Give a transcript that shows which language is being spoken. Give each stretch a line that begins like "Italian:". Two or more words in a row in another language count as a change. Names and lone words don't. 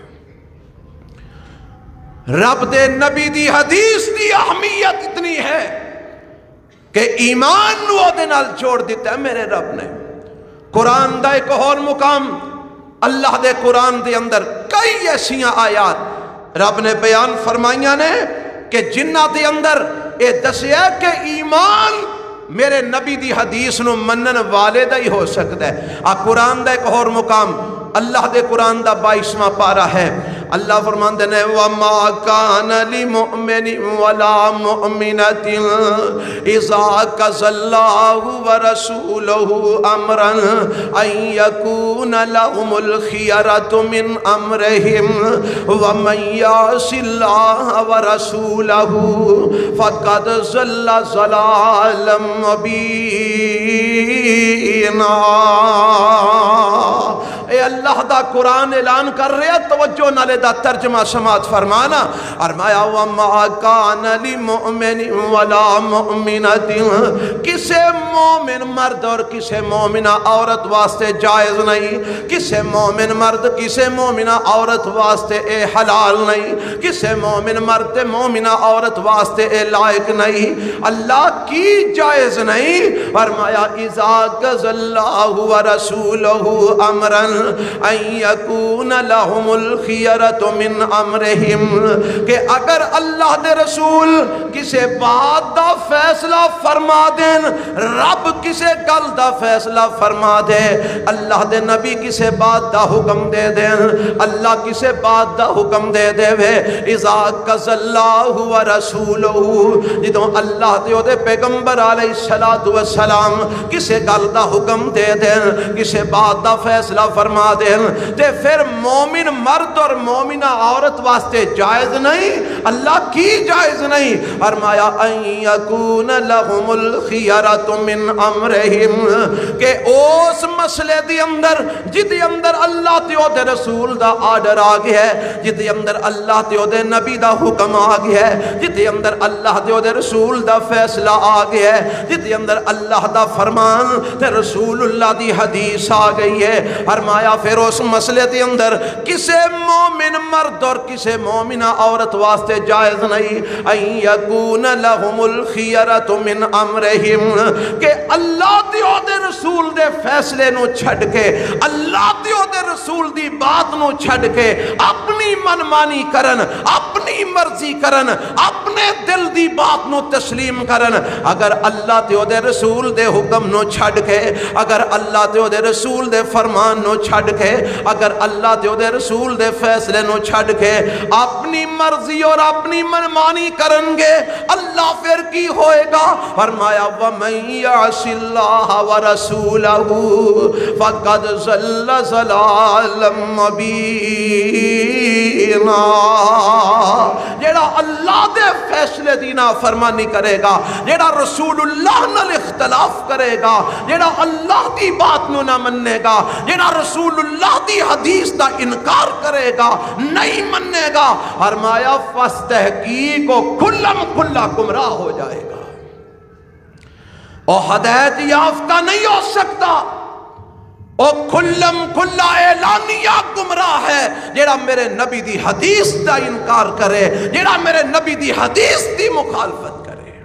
Punjabi: رب دے نبی دی حدیث دی اہمیت اتنی ہے کہ ایمان نو دے نال چھوڑ دیتا ہے میرے رب نے قرآن دا ایک اور مقام اللہ دے قرآن دے اندر کئی ایسیاں آیات رب نے بیان فرمائیاں نے کہ جنہ دے اندر اے دسیا کہ ایمان میرے نبی دی حدیث نو منن والے دا ہی ہو سکتا ہے قرآن دا ایک اور مقام اللہ دے قرآن دا 22واں پارہ ہے اللہ فرماندے نے
Arabic: وَمَا كَانَ لِمُؤْمِنٍ وَلَا مُؤْمِنَةٍ إِذَا قَضَى اللَّهُ وَرَسُولُهُ أَمْرًا أَن يَكُونَ لَهُمُ الْخِيَرَةُ مِنْ أَمْرِهِمْ وَمَن يَعْصِ اللَّهَ وَرَسُولَهُ فَقَدْ ضَلَّ ضَلَالًا مُبِينًا
Punjabi: اے اللہ دا قرآن اعلان کر رہا توجہ نالے دا ترجمہ سماعت فرمانا فرمایا
Arabic: وَمَا كَانَ لِمُؤْمِنٍ وَلَا مُؤْمِنَةٍ
Punjabi: کسے مومن مرد اور کسے مومنہ عورت واسطے جائز نہیں کسے مومن مرد کسے مومنہ عورت واسطے اے حلال نہیں کسے مومن مرد مومنہ عورت واسطے اے لائق نہیں اللہ کی جائز نہیں فرمایا
Arabic: اِذَا قَضَى اللَّهُ وَرَسُولُهُ أَمْرًا أَن يَكُونَ لَهُمُ الْخِيَرَةُ مِنْ أَمْرِهِمْ
Punjabi: کہ اگر اللہ دے رسول کسے بات دا فیصلہ فرما دیں رب کسے گل دا فیصلہ فرما دے اللہ دے نبی کسے بات دا حکم دے دیں اللہ کسے بات دا حکم دے دے وے
Arabic: اِذَا قَضَى اللَّهُ وَرَسُولُهُ
Punjabi: جدوں اللہ دے پیغمبر
Arabic: علیہ السلام
Punjabi: کسے گل دا حکم دے دیں کسے بات دا فیصلہ فرما دیں تے پھر مومن مرد اور مومنہ عورت واسطے جائز نہیں اللہ کی جائز نہیں فرمایا
Arabic: ان یکون لہم الخیرۃ من
Punjabi: امرہم کہ اس مسئلے دی اندر جدی اندر اللہ تے او دے رسول دا آرڈر آ گیا ہے جدی اندر اللہ تے او دے نبی دا حکم آ گیا ہے جدی اندر اللہ تے او دے رسول دا فیصلہ آ گیا ہے جدی اندر اللہ دا فرمان تے رسول اللہ دی حدیث آ گئی ہے فرمایا پھر اس مسئلے دی اندر کسے مومن مرد اور کسے مومنہ عورت واسطے جائز نہیں
Arabic: ان یکون لہم الخیرۃ من امرہم
Punjabi: کہ اللہ دی او دے رسول دے فیصلے نو چھڑ کے اللہ دی او دے رسول دی بات نو چھڑ کے اپنی منمانی کرن اپنی مرضی کرن اپنے دل دی بات نو تسلیم کرن اگر اللہ تے او دے رسول دے حکم نو چھڑ کے اگر اللہ تے او دے رسول دے فرمان نو چھڑ کے اگر اللہ تے او دے رسول دے فیصلے نو چھڑ کے اپنی مرضی اور اپنی منمانی کرن گے اللہ پھر کی ہوئے گا فرمایا
Arabic: وَمَن يَعْصِ اللَّهَ وَرَسُولَهُ فَقَدْ ضَلَّ ضَلَالًا مُبِينًا
Punjabi: جیڑا اللہ دے فیصلے دی نافرمانی کرے گا جیڑا رسول اللہ نال اختلاف کرے گا جیڑا اللہ دی بات نو نہ مننے گا جیڑا رسول اللہ دی حدیث دا انکار کرے گا نہیں مننے گا فرمایا فاستحقیق و کھلم کھلا گمراہ ہو جائے گا اور ہدایت یافتہ نہیں ہو سکتا اور کھلم کھلا اعلانیہ گمراہ ہے جیڑا میرے نبی دی حدیث دا انکار کرے جیڑا میرے نبی دی حدیث دی مخالفت کرے